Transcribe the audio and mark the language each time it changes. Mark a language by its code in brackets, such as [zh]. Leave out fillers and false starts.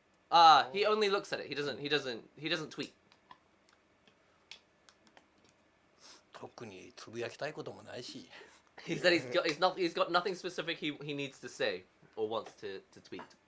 [en] He only looks at it. He doesn't tweet. [ja] 特につぶやきたいこともないし。 [en] He said he's got nothing specific he needs to say or wants to tweet.